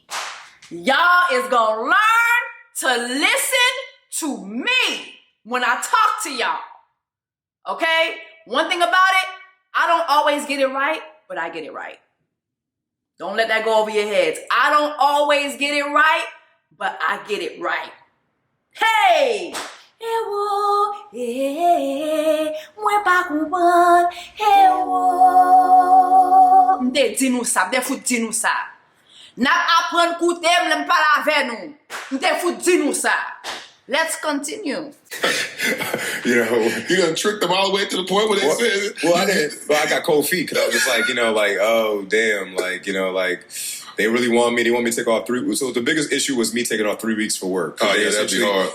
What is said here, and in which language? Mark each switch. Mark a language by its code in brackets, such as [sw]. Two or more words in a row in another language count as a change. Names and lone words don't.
[en] Y'all is gonna learn to listen to me when I talk to y'all. Okay? One thing about it, I don't always get it right, but I get it right. Don't let that go over your heads. I don't always get it right, but I get it right. Hey! [ht] Mde di nou sa, mde fout di nou sa. Nap apren koute, mle m'pala ave nou. Mde fout di nou sa. [en] Let's continue. You done tricked them all the way to the point where they said. Well, I didn't. But I got cold feet because I was just like, oh damn, they really want me. They want me to take off 3 weeks. So the biggest issue was me taking off 3 weeks for work. Oh yeah, that'd be hard.